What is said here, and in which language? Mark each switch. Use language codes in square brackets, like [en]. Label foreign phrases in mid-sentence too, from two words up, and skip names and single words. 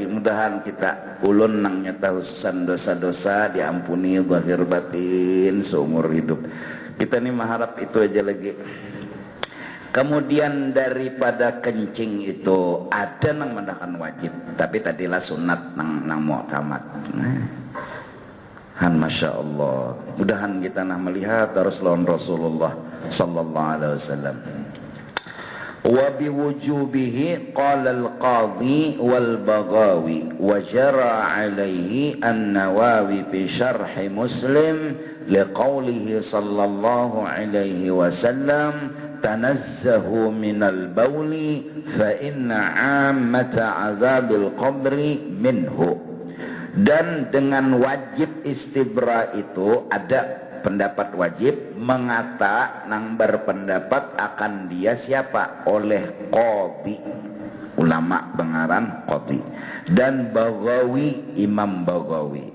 [bjn] Mudahan kita ulun nang nyata hususan dosa-dosa diampuni zahir batin seumur hidup kita nih, mengharap itu aja lagi. Kemudian daripada kencing itu ada nang mendakan wajib, tapi tadilah sunat nang mu'tamad. [ar] ما شاء الله, [bjn] mudahan kita nah melihat harus lawan Rasulullah [ar] صلى الله عليه وسلم. وبوجوبه قال القاضي والبغوي وجرى عليه النووي في شرح مسلم لقوله صلى الله عليه وسلم تنزهوا من البول فإن عامة عذاب القبر منه. [bjn] Dan dengan wajib istibra itu ada pendapat wajib mengata nang berpendapat akan dia siapa? Oleh qadhi, ulama bengaran qadhi, dan Baghawi, Imam Baghawi.